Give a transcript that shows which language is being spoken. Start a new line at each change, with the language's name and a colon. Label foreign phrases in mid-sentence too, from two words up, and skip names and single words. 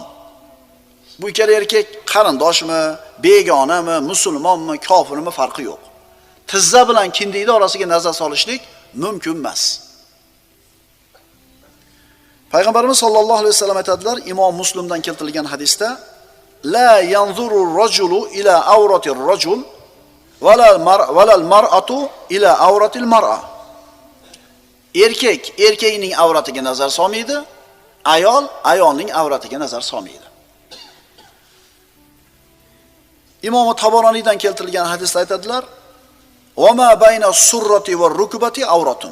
Uzbek: Bu ikkala erkak qarindoshmi, begonami, musulmonmi, kofirmi farqi yo'q. Tizza bilan kindikning orasiga nazar solishlik mumkin emas. Payg'ambarimiz
Arabic: صلى الله عليه وسلم
Uzbek: aytadilar, Imom Muslimdan keltirilgan hadisda:
Arabic: لا ينظر الرجل إلى عورة الرجل ولا المرأة إلى عورة المرأة.
Uzbek: Erkakning avratiga nazar solmaydi, ayolning avratiga nazar solmaydi. Imom Tabaroniydan keltirilgan hadisda aytadilar:
Arabic: "وما بين السرة والركبة عورة."